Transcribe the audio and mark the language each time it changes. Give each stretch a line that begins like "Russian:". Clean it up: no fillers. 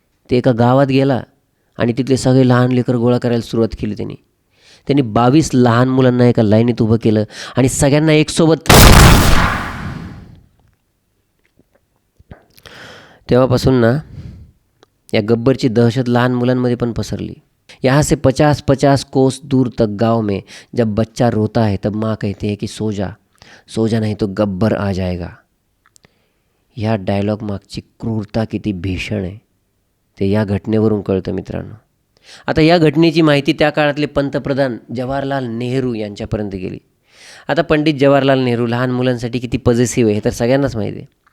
Marathi: ते एका गावात गेला आणि तिथले सगळे लहान लेकर गोळा करायला सुरुवात केली. त्यांनी 22 लहान मुलांना एका लाईनीत उभं केलं आणि सगळ्यांना एकसोबत. तेव्हापासून ना या गब्बरची दहशत लहान मुलांमध्ये पण पसरली.
Hindi: यहाँ से 50-50 कोस दूर तक गांव में जब बच्चा रोता है तब माँ कहती है कि सो जा, सो जा नहीं तो गब्बर आ जाएगा.
Marathi: ह्या डायलॉग मागची क्रूरता किती भीषण आहे ते या घटनेवरून कळतं मित्रांनो. आता या घटनेची माहिती त्या काळातले पंतप्रधान जवाहरलाल नेहरू यांच्यापर्यंत गेली. आता पंडित जवाहरलाल नेहरू लहान मुलांसाठी किती पॉझिटिव्ह आहे हे तर सगळ्यांनाच माहिती आहे.